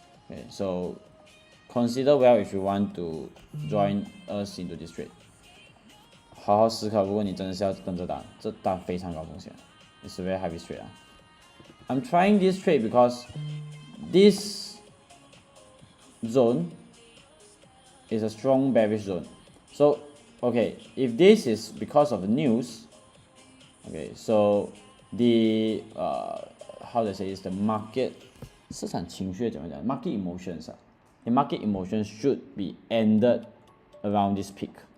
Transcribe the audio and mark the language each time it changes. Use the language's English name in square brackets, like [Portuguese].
[English] Okay, so consider well if you want to join us into this trade. [Chinese] 好好思考，如果你真的是要跟这单，这单非常高风险。 [English] It's a very high risk trade. I'm trying this trade because this zone is a strong bearish zone. So, okay, if this is because of the news, okay, so the how to say is the market [Chinese] 市场情绪怎么讲 [English] market emotions the market emotions should be ended around this peak.